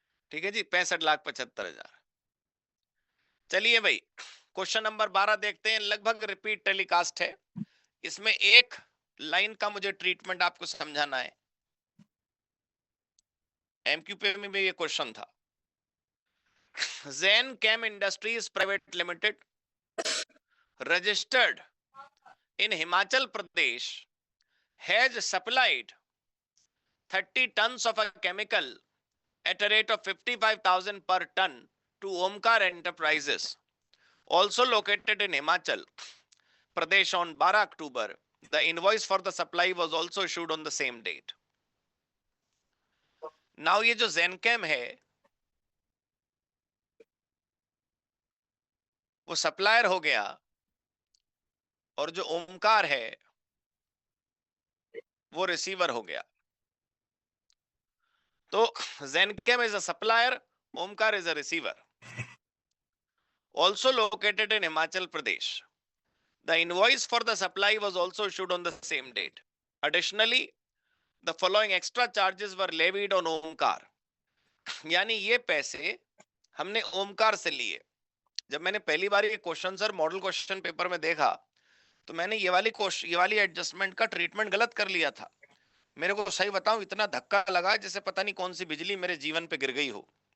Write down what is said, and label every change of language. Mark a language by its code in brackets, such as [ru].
[hi] ठीक है जी, 65,75,000। चलिए भाई, क्वेश्चन नंबर 12 देखते हैं। लगभग रिपीट टेलीकास्ट है, इसमें एक लाइन का मुझे ट्रीटमेंट आपको समझाना है। एमक्यूपी में भी ये क्वेश्चन था। [en] Zen Chem Industries Private Limited, registered in Himachal Pradesh, has supplied 30 tons of a chemical at a rate of 55,000 per ton to Omkar Enterprises, also located in Himachal Pradesh on 12 October. The invoice for the supply was also issued on the same date. [hi] Now ये जो Zenchem है वो supplier हो गया और जो ओमकार है वो रिसीवर हो गया। [en] तो Zenchem is a supplier, Omkar is a receiver, also located in Himachal Pradesh. The invoice for the supply was also issued on the same date. Additionally, the following extra charges were levied on Omkar. [hi] यानी ये पैसे हमने ओमकार से लिए। जब मैंने पहली बार ये question sir model question paper में देखा तो मैंने ये वाली एडजस्टमेंट का ट्रीटमेंट गलत कर लिया था। मेरे को सही बताऊं इतना धक्का लगा जैसे पता नहीं कौन सी बिजली मेरे जीवन पे गिर गई हो।